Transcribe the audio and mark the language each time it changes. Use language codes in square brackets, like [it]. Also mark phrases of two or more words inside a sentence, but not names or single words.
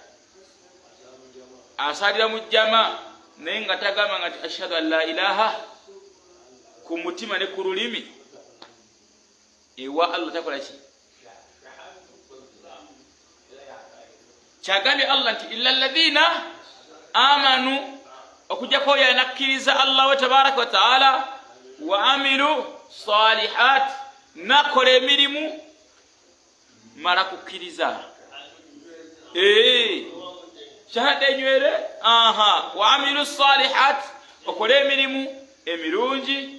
[lg] Asaalira mu jjama, naye nga tagamba nga ti [ar] أشهد أن لا إله [lg] ku mutima ne ku lulimi. Ewa Allah takola ki? Kyagambye Allah nti [ar] إلا الذين آمنوا, [lg] okujjako oyo anakkiriza Allah [ar] وتبارك وتعالى, وعملوا الصالحات, [lg] nakola emirimu mala kukkiriza. Shahada enywere, [ar] وعملوا الصالحات, [lg] okola emirimu emirungi.